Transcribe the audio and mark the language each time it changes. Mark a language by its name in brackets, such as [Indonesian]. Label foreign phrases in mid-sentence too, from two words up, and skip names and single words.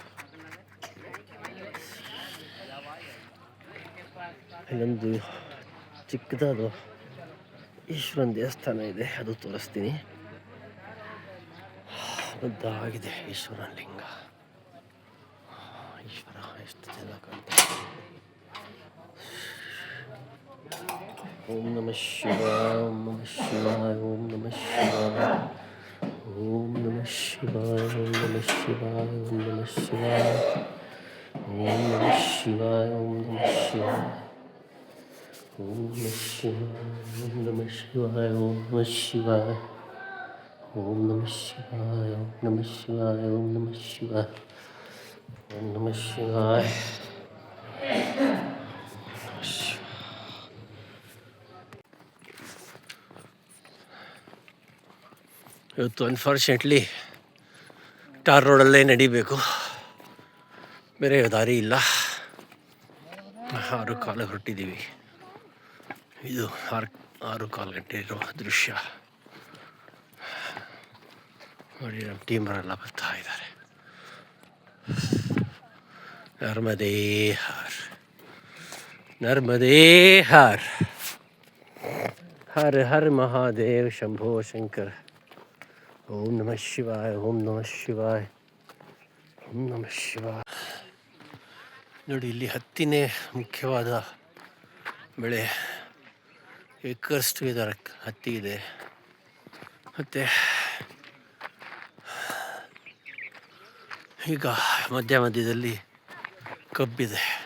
[Kannada] ಇಲ್ಲೊಂದು ಚಿಕ್ಕದಾದ ಈಶ್ವರನ ದೇವಸ್ಥಾನ ಇದೆ, ಅದು ತೋರಿಸ್ತೀನಿ. ದೊಡ್ಡದಾಗಿದೆ ಈಶ್ವರನ ಲಿಂಗ. ಈಶ್ವರ ಎಷ್ಟು ಚೆನ್ನಾಗಿ ಕಾಣ್ತಾರೆ. [Sanskrit] ಓಂ ನಮಃ ಶಿವಾಯ. ಓಂ ನಮಃ ಶಿವಾಯ. ಓಂ ನಮಃ ಶಿವಾಯ. ಓಂ ನಮಃ ಶಿವಾಯ. ಓಂ ನಮಃ ಶಿವಾಯ. ಓಂ ನಮಃ ಶಿವಾಯ. ಓಂ ನಮಃ ಶಿವಾಯ. ಓಂ ನಮಃ ಶಿವಾಯ. ಓಂ ನಮಃ ಶಿವಾಯ. ಓಂ ನಮಃ ಶಿವಾಯ. ಓಂ ನಮಃ ಶಿವಾಯ. ಓಂ ನಮಃ ಶಿವಾಯ. ಓಂ ನಮಃ ಶಿವಾಯ. ಓಂ ನಮಃ ಶಿವಾಯ. [Kannada] ಇವತ್ತು ಅನ್ಫಾರ್ಚುನೇಟ್ಲಿ ಟಾರ್ ರೋಡಲ್ಲೇ ನಡಿಬೇಕು, ಬೇರೆ ದಾರಿ ಇಲ್ಲ. 6:15 ಹೊರಟಿದ್ದೀವಿ. ಇದು 6:15 ಗಂಟೆ ಇರೋ ದೃಶ್ಯ ನೋಡಿ. ನಮ್ಮ ಟೀಮರೆಲ್ಲ ಬರ್ತಾ ಇದ್ದಾರೆ. [Hindi] नर्मदे हर. नर्मदे हर। हर हर महादेव शंभो शंकर. [Sanskrit] ಓಂ ನಮಃ ಶಿವಾಯ. ಓಂ ನಮಃ ಶಿವಾಯ. ಓಂ ನಮಃ ಶಿವಾಯ. [Kannada] ನೋಡಿ, ಇಲ್ಲಿ ಹತ್ತಿನೇ ಮುಖ್ಯವಾದ ಬೆಳೆ. ಏಕರ್ಸ್ಟ್ ಇದರ ಹತ್ತಿ ಇದೆ. ಮತ್ತು ಈಗ ಮಧ್ಯದಲ್ಲಿ ಕಬ್ಬಿದೆ.